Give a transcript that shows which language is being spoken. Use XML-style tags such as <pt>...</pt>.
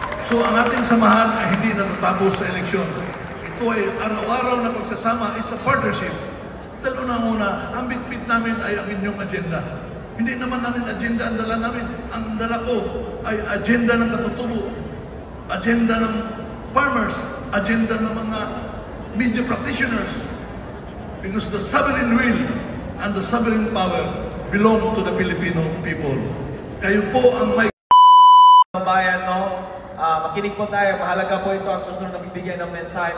<tl>So ang ating samahan ay hindi natatapos sa eleksyon. Ito ay araw-araw na pagsasama.</tl> <en>It's a partnership.</en> <tl>Dahil unang-una, ang bitbit namin ay ang inyong agenda. Hindi naman namin agenda ang dala namin. Ang dala ko ay agenda ng katutubo, agenda ng farmers, agenda ng mga media practitioners.</tl> <en>Because the sovereign will and the sovereign power belong to the Filipino people.</en> <tl>Kayo po ang may bayan, no? Makinig po tayo. Mahalaga po ito ang susunod na bibigyan ng mensahe.</tl>